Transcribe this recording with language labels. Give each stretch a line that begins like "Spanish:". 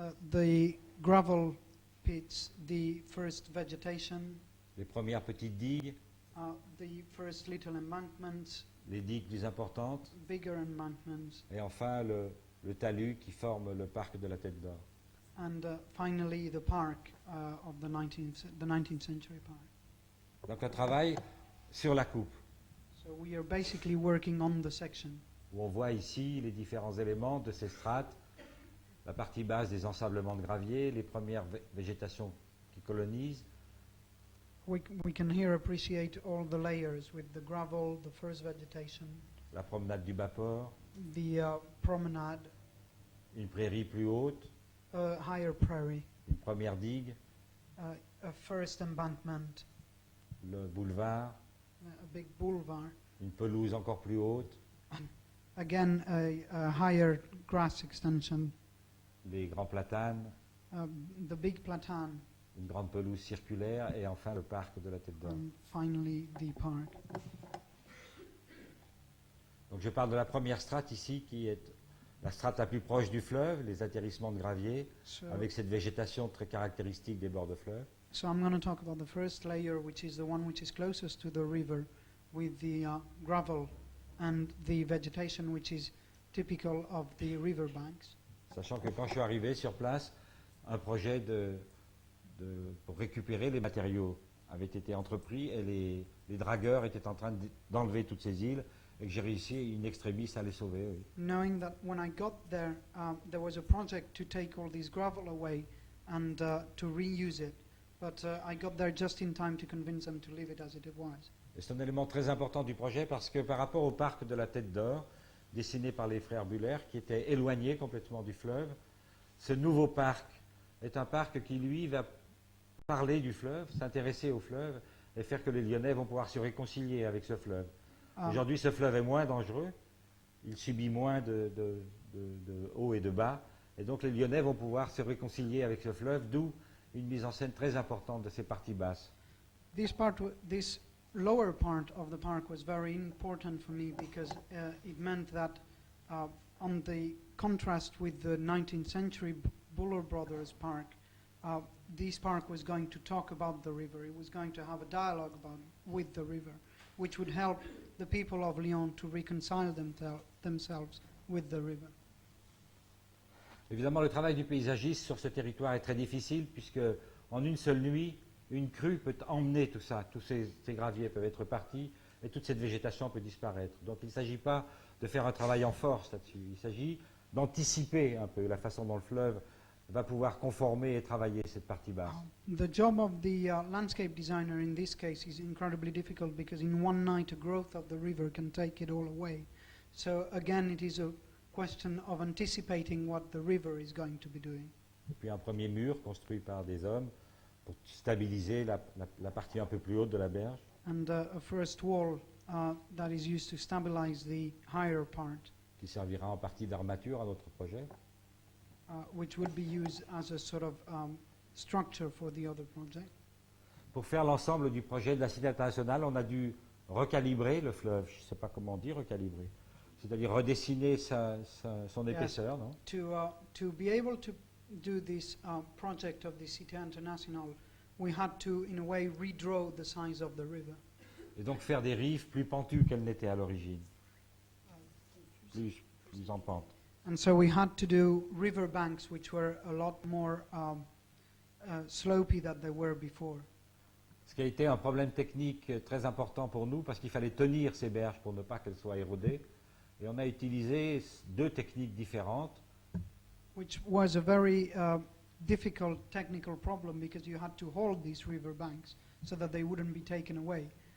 English: the gravel pits, the first vegetation,
French: les premières petites digues,
English: the first little embankments,
French: les digues plus importantes,
English: bigger embankments,
French: et enfin le talus qui forme le parc de la Tête d'Or.
English: and finally the park of the 19th century park.
French: Donc un travail sur la coupe,
English: So we are basically working on the section,
French: où on voit ici les différents éléments de ces strates, la partie basse des ensablements de gravier, les premières végétations qui colonisent,
English: we can here appreciate all the layers with the gravel, the first vegetation,
French: la promenade du Bas-Port,
English: the promenade,
French: une prairie plus haute,
English: higher prairie,
French: une première digue,
English: a first embankment,
French: le boulevard,
English: a big boulevard,
French: une pelouse encore plus haute,
English: again a higher grass extension,
French: les grands platanes,
English: the big platane,
French: une grande pelouse circulaire et enfin le parc de la Tête d'Or.
English: and finally the park.
French: Donc je parle de la première strate ici qui est la strate la plus proche du fleuve, les atterrissements de gravier,
English: So,
French: avec cette végétation très caractéristique des bords de fleuve.
English: so I'm going to talk about the first layer, which is the one which is closest to the river, with the gravel and the vegetation which is typical of the river banks.
French: Sachant que quand je suis arrivé sur place, un projet pour récupérer les matériaux avait été entrepris et les dragueurs étaient en train d'enlever toutes ces îles et que j'ai réussi in extremis à les sauver. Oui.
English: Knowing that when I got there, there was a project to take all this gravel away and to reuse it, but I got there just in time to convince them to leave it as it was.
French: Et c'est un élément très important du projet parce que par rapport au parc de la Tête d'Or, dessiné par les frères Buller, qui était éloigné complètement du fleuve, ce nouveau parc est un parc qui, lui, va parler du fleuve, s'intéresser au fleuve et faire que les Lyonnais vont pouvoir se réconcilier avec ce fleuve. Aujourd'hui, ce fleuve est moins dangereux, il subit moins de hauts et de bas, et donc les Lyonnais vont pouvoir se réconcilier avec ce fleuve, d'où une mise en scène très importante de ces parties basses.
English: This lower part of the park was very important for me because it meant that on the contrast with the 19th century Buller Brothers Park, this park was going to talk about the river. It was going to have a dialogue with the river, which would help the people of Lyon to reconcile themselves with the river.
French: Évidemment, le travail du paysagiste sur ce territoire est très difficile puisque en une seule nuit, une crue peut emmener tout ça, tous ces graviers peuvent être partis et toute cette végétation peut disparaître. Donc il ne s'agit pas de faire un travail en force là-dessus, il s'agit d'anticiper un peu la façon dont le fleuve va pouvoir conformer et travailler cette partie basse.
English: The job of the landscape designer in this case is incredibly difficult because in one night the growth of the river can take it all away. So again, it is a question of anticipating what the river is going to be doing.
French: Et puis un premier mur construit par des hommes pour stabiliser la partie un peu plus haute de la berge.
English: And a first wall that is used to stabilize the higher part,
French: Qui servira en partie d'armature à notre projet.
English: which would be used as a sort of structure for the other project.
French: Pour faire l'ensemble du projet de la Cité internationale, on a dû recalibrer le fleuve. Je ne sais pas comment on dit recalibrer. C'est-à-dire redessiner son
English: Yes.
French: épaisseur, non?
English: To be able to do this project of the Cité Internationale, we had to, in a way, redraw the size of the river.
French: Et donc faire des rives plus pentues qu'elles n'étaient à l'origine. Plus en pente.
English: And so we had to do river banks which were a lot more slopey than they were before.
French: Ce qui a été un problème technique très important pour nous parce qu'il fallait tenir ces berges pour ne pas qu'elles soient érodées. Et on a utilisé deux techniques différentes.
English: Which was a very difficult technical problem because you had to hold these river banks so that they wouldn't be taken away.